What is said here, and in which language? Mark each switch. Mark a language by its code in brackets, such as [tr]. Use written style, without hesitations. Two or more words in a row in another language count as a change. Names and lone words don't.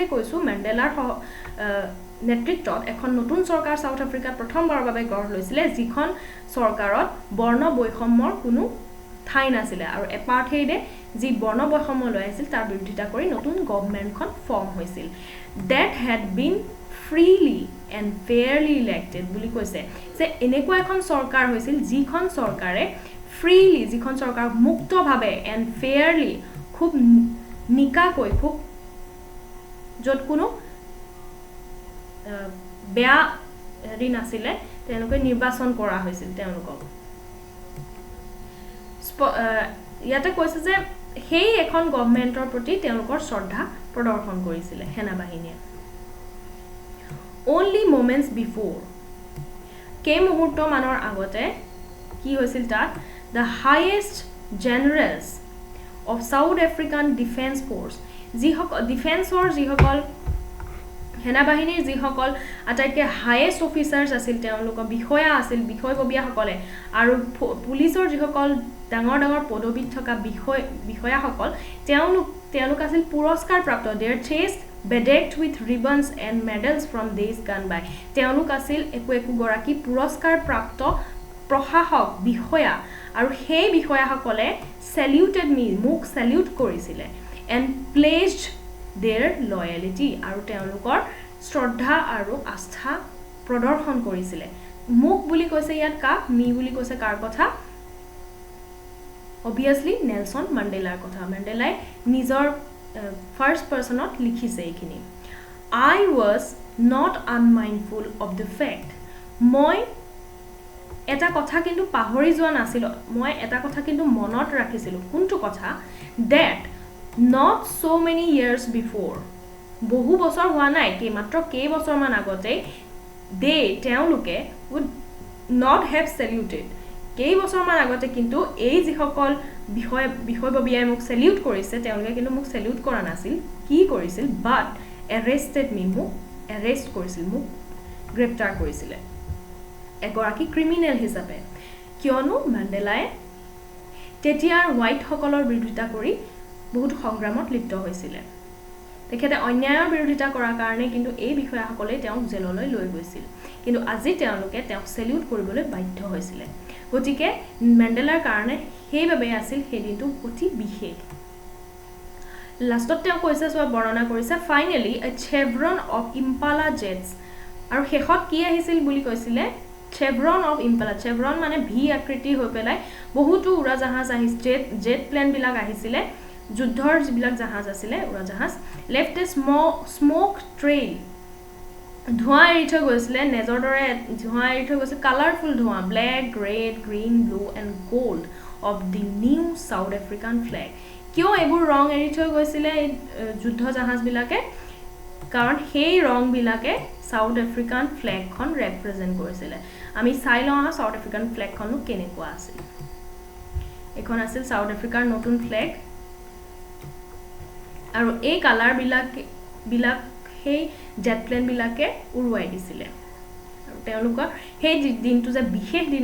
[as] কৈছো মেণ্ডেলাৰ নেতৃত্বত এখন নতুন চৰকাৰ সাউথ আফ্ৰিকাত প্ৰথমবাৰৰ বাবে গঢ় লৈছিলে যিখন চৰকাৰত বৰ্ণ বৈষম্যৰ কোনো ঠাই নাছিলে আৰু এপাৰ্থেইডে যি বৰ্ণ বৈষম্য লৈ আহিছিল তাৰ বিৰোধিতা কৰি নতুন গভৰ্ণমেণ্টখন ফৰ্ম হৈছিল [en] that had been freely and fairly elected [as] বুলি কৈছে যে এনেকুৱা এখন চৰকাৰ হৈছিল যিখন চৰকাৰে freely যিখন চৰকাৰ মুক্তভাৱে [en] and fairly [as] খুব নিকাকৈ খুব যত কোনো বেয়া হেৰি নাছিলে তেওঁলোকে নিৰ্বাচন কৰা হৈছিল তেওঁলোকক ইয়াতে কৈছে যে সেই এখন গভৰ্ণমেণ্টৰ প্ৰতি তেওঁলোকৰ শ্ৰদ্ধা প্ৰদৰ্শন কৰিছিলে সেনা বাহিনীয়ে [en] only moments before [as] কেই মুহূৰ্ত মানৰ আগতে কি হৈছিল তাত [en] the highest generals of South African Defence Force [as] যিসকল ডিফেন্সৰ যিসকল সেনা বাহিনীৰ যিসকল আটাইতকৈ [en] highest officers [as] আছিল তেওঁলোকৰ বিষয়া আছিল বিষয়ববীয়াসকলে আৰু পুলিচৰ যিসকল ডাঙৰ ডাঙৰ পদবীত থকা বিষয়াসকল তেওঁলোক আছিল পুৰস্কাৰ প্ৰাপ্ত [en] their chest bedecked with ribbons and medals from days gone by [as] তেওঁলোক আছিল একো গৰাকী পুৰস্কাৰ প্ৰাপ্ত প্ৰশাসক বিষয়া আৰু সেই বিষয়াসকলে [en] saluted me [as] মোক salute কৰিছিলে [en] and pledged their loyalty [as] আৰু তেওঁলোকৰ শ্ৰদ্ধা আৰু আস্থা প্ৰদৰ্শন কৰিছিলে মোক বুলি কৈছে ইয়াত কাক মি বুলি কৈছে কাৰ কথা obviously নেলসন মাণ্ডেলাৰ কথা মাণ্ডেলাই নিজৰ [en] first person [as] লিখিছে এইখিনি [en] I was not unmindful of the fact [as] মই এটা কথা কিন্তু পাহৰি যোৱা নাছিল মই এটা কথা কিন্তু মনত ৰাখিছিলো কোনটো কথা [en] that not so many years before [as] বহু বছৰ হোৱা নাই কি মাত্ৰ কেই বছৰ মান আগতে তেওঁলোকে [en] would not have saluted [as] কেই বছৰ মান আগতে কিন্তু এই যিসকল বিষয়ববীয়াই মোক salute কৰিছে তেওঁলোকে কিন্তু মোক salute কৰা নাছিল কি কৰিছিল [en] but arrested me [as] মোক arrest কৰিছিল মোক গ্ৰেপ্তাৰ কৰিছিল এগৰাকী ক্ৰিমিনেল হিচাপে কিয়নো মাণ্ডেলাই তেতিয়াৰ হোৱাইট সকলৰ বিৰোধিতা কৰি বহুত সংগ্ৰামত লিপ্ত হৈছিল তেখেতে অন্যায়ৰ বিৰোধিতা কৰাৰ কাৰণে কিন্তু এই বিষয়াসকলে তেওঁক জেললৈ লৈ গৈছিল কিন্তু আজি তেওঁলোকে তেওঁক সেলিউট কৰিবলৈ বাধ্য হৈছিল গতিকে মেণ্ডেলাৰ কাৰণে সেইভাবে আছিল সেই দিনটো অতি বিশেষ লাষ্টত তেওঁ কৈছে সব বৰ্ণনা কৰিছে ফাইনালি [en] a chevron of impala jets [as] আৰু শেষত কি আহিছিল বুলি কৈছিলে [en] chevron of impala chevron [as] মানে ভি আকৃতি হৈ পেলাই বহুতো উৰাজাহাজ আহিছে [en] jet plane [as] বিলাক আহিছিলে যুদ্ধৰ যিবিলাক জাহাজ আছিল উৰাজাহাজ left [en] a smoke trail [as] ধোঁৱা এৰি থৈ গৈছিলে নেজৰ দৰে ধোঁৱা এৰি থৈ গৈছে কালাৰফুল ধোঁৱা [en] black red green blue and gold of the new South African flag [as] কিয় এবোৰ ৰং এৰি থৈ গৈছিলে যুদ্ধ জাহাজ বিলাকে কাৰণ সেই ৰং বিলাকে সাউথ আফ্ৰিকান ফ্ল্যাগখন ৰিপ্ৰেজেন্ট কৰিছিল আমি চাই লওঁ সাউথ আফ্ৰিকান ফ্ল্যাগখনো কেনেকুৱা আছিল এখন আছিল সাউথ আফ্ৰিকাৰ নতুন ফ্ল্যাগ আৰু এই কালাৰ বিলাক সেই [en] jet plane [as] বিলাকে উৰুৱাই দিছিল আৰু তেওঁলোকৰ সেই দিনটো যে বিশেষ দিন